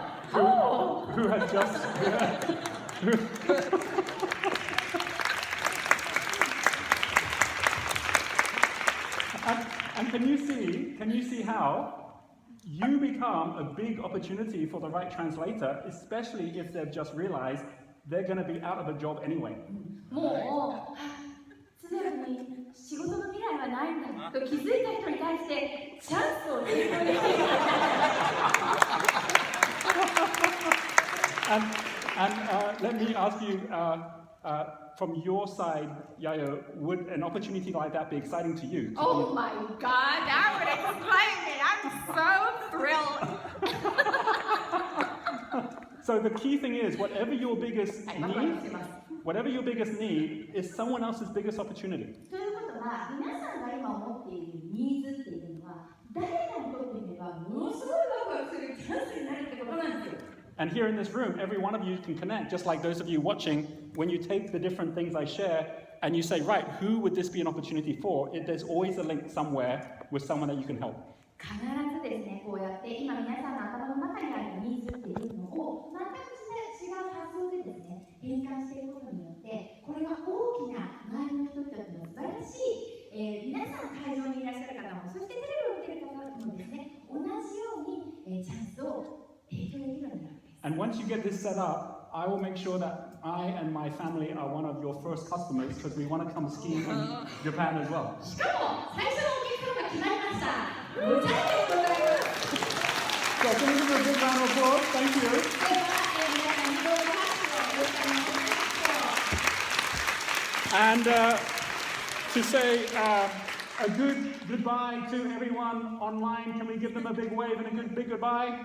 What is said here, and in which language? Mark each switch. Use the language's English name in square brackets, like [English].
[English] Who had just and can you see how you become a big opportunity for the right translator, especially if they've just realized they're going to be out of a job anyway. [Japanese] もう通訳に仕事の未来はないんだと気づいた人に対してチャンスを提供できる。 [English] And let me ask you, from your side, Yayo, would an opportunity like that be exciting to you? Oh my God, that would explain it. I'm so thrilled. So the key thing is, whatever your biggest [Japanese] はい、ワクワク [English] need, [Japanese] してます。 [English] whatever your biggest need is someone else's biggest opportunity. [Japanese] ということは、皆さんが今持っているニーズっていうのは、誰かにとってみればものすごいワクワクするチャンスになるってことなんですよ。 [English] And here in this room, every one of you can connect, just like those of you watching, when you take the different things I share and you say, right, who would this be an opportunity for? There's always a link somewhere with someone that you can help. [Japanese] 必ずですね、こうやって今皆さんの頭の中にあるニーズっていうのを全く違う発想でですね、変換していくことによって、これが大きな周りの人たちの素晴らしい、皆さん会場にいらっしゃる方も、そしてテレビを見ている方もですね、同じように、チャンスを提供できるようになるんです。 [English] And once you get this set up, I will make sure that I and my family are one of your first customers because we want to come skiing in Japan as well. [Japanese] しかも、最初のお客様が決まりました。無茶でございます。 [English] So can we give a big round of applause? Thank you. [Japanese] では、皆さんにどうぞ拍手をお願いします。 [English] And to say a good goodbye to everyone online, can we give them a big wave and a good big goodbye?